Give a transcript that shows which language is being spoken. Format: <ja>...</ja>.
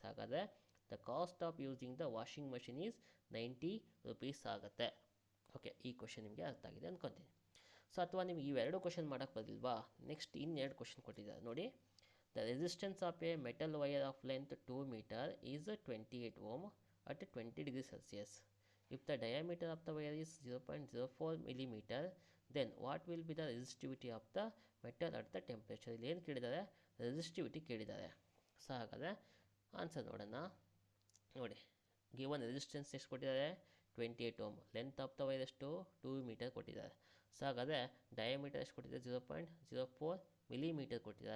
<en>ಹಾಗಾದರೆ the cost of using the washing machine is ₹90 ಆಗುತ್ತೆ.</en> <kn>Okay, ಈ ಕ್ವಶನ್ ನಿಮಗೆ ಅರ್ಥ ಆಗಿದೆ ಅಂದ್ಕೊತೀನಿ. ಸೊ ಅಥವಾ ನಿಮ್ಗೆ ಇವೆರಡು ಕ್ವಶನ್ ಮಾಡೋಕ್ಕೆ ಬರಲಿಲ್ವಾ, ನೆಕ್ಸ್ಟ್ ಇನ್ನೆರಡು ಕ್ವಶನ್ ಕೊಟ್ಟಿದ್ದಾರೆ ನೋಡಿ.</kn> <en>The resistance of a metal wire of length 2 metre is 28 ohm at 20 degree Celsius. If the diameter of the wire is 0.04 millimeter, then what will be the resistivity of the metal at the temperature?</en> <kn>ಇಲ್ಲಿ ಏನು ಕೇಳಿದ್ದಾರೆ, resistivity ಕೇಳಿದ್ದಾರೆ. So ಹಾಗಾದರೆ answer ನೋಡೋಣ. ನೋಡಿ, given resistance ಎಷ್ಟು ಕೊಟ್ಟಿದ್ದಾರೆ, 28 ohm. Length of the wire ಎಷ್ಟು, 2 ಮೀಟರ್ ಕೊಟ್ಟಿದ್ದಾರೆ. ಸೊ ಹಾಗಾದರೆ ಡಯಾಮೀಟರ್ ಎಷ್ಟು ಕೊಟ್ಟಿದ್ದಾರೆ, 0.04 ಮಿಲಿಮೀಟರ್ ಕೊಟ್ಟಿದ್ದಾರೆ.</kn>